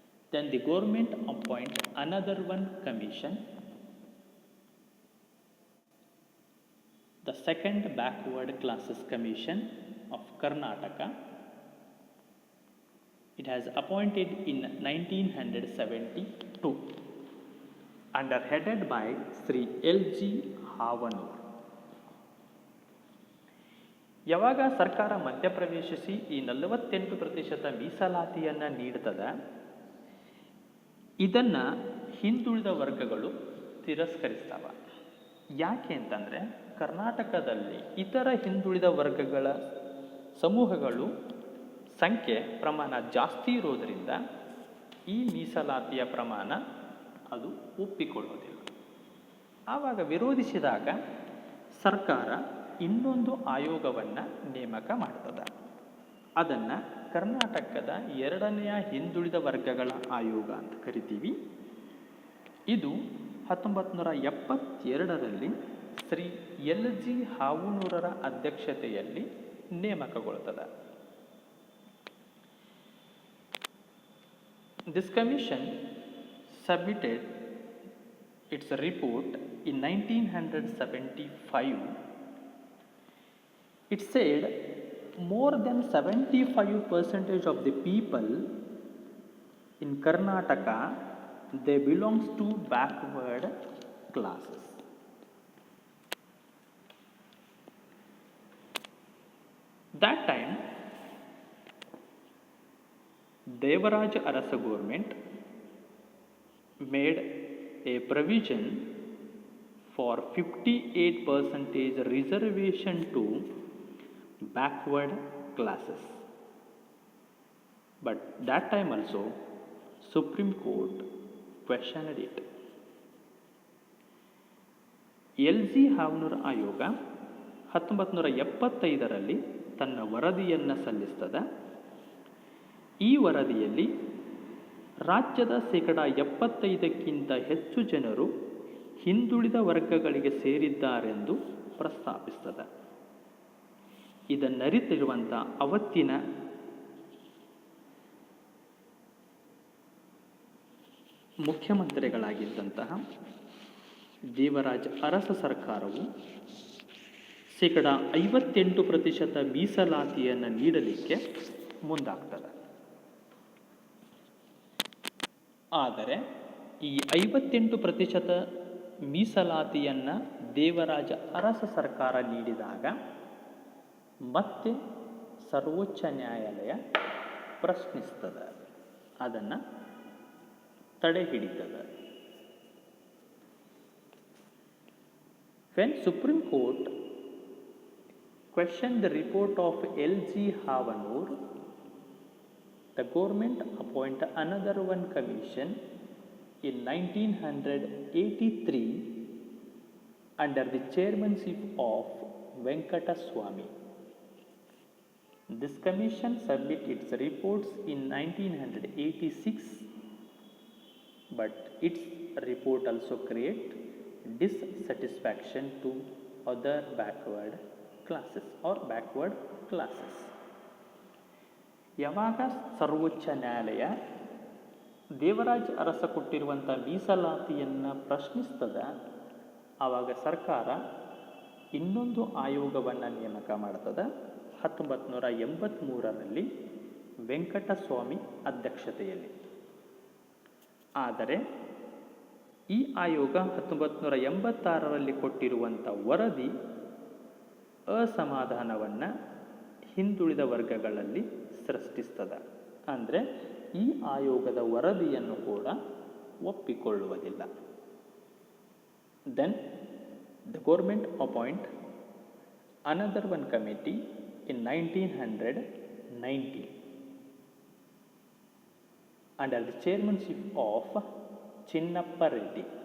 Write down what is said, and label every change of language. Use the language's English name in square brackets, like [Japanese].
[English] Then the government appoints another one commission, the second backward classes commission of Karnataka. It has appointed in 1972 under headed by Sri L.G. Havanur. [Kannada] ಯಾವಾಗ ಸರ್ಕಾರ ಮಧ್ಯಪ್ರವೇಶಿಸಿ ಈ 48% ಮೀಸಲಾತಿಯನ್ನು ನೀಡ್ತದೆ, ಇದನ್ನು ಹಿಂದುಳಿದ ವರ್ಗಗಳು ತಿರಸ್ಕರಿಸ್ತವೆ. ಯಾಕೆ ಅಂತಂದರೆ, ಕರ್ನಾಟಕದಲ್ಲಿ ಇತರ ಹಿಂದುಳಿದ ವರ್ಗಗಳ ಸಮೂಹಗಳು ಸಂಖ್ಯೆ ಪ್ರಮಾಣ ಜಾಸ್ತಿ ಇರೋದರಿಂದ ಈ ಮೀಸಲಾತಿಯ ಪ್ರಮಾಣ ಅದು ಒಪ್ಪಿಕೊಳ್ಳೋದಿಲ್ಲ. ಆವಾಗ ವಿರೋಧಿಸಿದಾಗ ಸರ್ಕಾರ ಇನ್ನೊಂದು ಆಯೋಗವನ್ನು ನೇಮಕ ಮಾಡ್ತದೆ. ಅದನ್ನು ಕರ್ನಾಟಕದ 2ನೇ ಹಿಂದುಳಿದ ವರ್ಗಗಳ ಆಯೋಗ ಅಂತ ಕರಿತೀವಿ. ಇದು 1972ರಲ್ಲಿ ಶ್ರೀ L.G. ಹಾವನೂರರ ಅಧ್ಯಕ್ಷತೆಯಲ್ಲಿ ನೇಮಕಗೊಳ್ಳುತ್ತದೆ. [English] This commission submitted its report in 1975. It said more than 75% of the people in Karnataka, they belongs to backward classes. That time, Devaraja Arasa government made a provision for 58% reservation to backward classes. But that time also, Supreme Court questioned it. L.G. [Kannada] Havanur ಆಯೋಗ 1975ರಲ್ಲಿ ತನ್ನ ವರದಿಯನ್ನು ಸಲ್ಲಿಸ್ತದೆ. ಈ ವರದಿಯಲ್ಲಿ ರಾಜ್ಯದ 75%ಕ್ಕಿಂತ ಹೆಚ್ಚು ಜನರು ಹಿಂದುಳಿದ ವರ್ಗಗಳಿಗೆ ಸೇರಿದ್ದಾರೆಂದು ಪ್ರಸ್ತಾಪಿಸ್ತದೆ. ಇದನ್ನರಿತಿರುವಂಥ ಅವತ್ತಿನ ಮುಖ್ಯಮಂತ್ರಿಗಳಾಗಿದ್ದಂತಹ ದೇವರಾಜ ಅರಸ ಸರ್ಕಾರವು 58% ಮೀಸಲಾತಿಯನ್ನು ನೀಡಲಿಕ್ಕೆ ಮುಂದಾಗ್ತದೆ. ಆದರೆ ಈ 58% ಮೀಸಲಾತಿಯನ್ನು ದೇವರಾಜ ಅರಸ ಸರ್ಕಾರ ನೀಡಿದಾಗ ಮತ್ತೆ ಸರ್ವೋಚ್ಚ ನ್ಯಾಯಾಲಯ ಪ್ರಶ್ನಿಸ್ತದೆ, ಅದನ್ನು ತಡೆ ಹಿಡಿತದೆ. [English] When Supreme Court questioned the report of L.G. Havanur, the government appointed another one commission in 1983 under the chairmanship of Venkata Swamy. This commission submitted its reports in 1986, but its report also created dissatisfaction to other backward classes or backward classes. [Kannada] ಯಾವಾಗ ಸರ್ವೋಚ್ಚ ನ್ಯಾಯಾಲಯ ದೇವರಾಜ್ ಅರಸ ಕೊಟ್ಟಿರುವಂಥ ಮೀಸಲಾತಿಯನ್ನು ಪ್ರಶ್ನಿಸ್ತದ, ಆವಾಗ ಸರ್ಕಾರ ಇನ್ನೊಂದು ಆಯೋಗವನ್ನು ನೇಮಕ ಮಾಡ್ತದೆ. 1983ರಲ್ಲಿ ವೆಂಕಟಸ್ವಾಮಿ ಅಧ್ಯಕ್ಷತೆಯಲ್ಲಿ. ಆದರೆ ಈ ಆಯೋಗ 1986ರಲ್ಲಿ ಕೊಟ್ಟಿರುವಂಥ ವರದಿ ಅಸಮಾಧಾನವನ್ನು ಹಿಂದುಳಿದ ವರ್ಗಗಳಲ್ಲಿ ಸೃಷ್ಟಿಸ್ತದೆ. ಅಂದರೆ ಈ ಆಯೋಗದ ವರದಿಯನ್ನು ಕೂಡ ಒಪ್ಪಿಕೊಳ್ಳುವುದಿಲ್ಲ. [English] Then the government appoint another one committee in 1990 under the chairmanship of Chinnappa Reddy.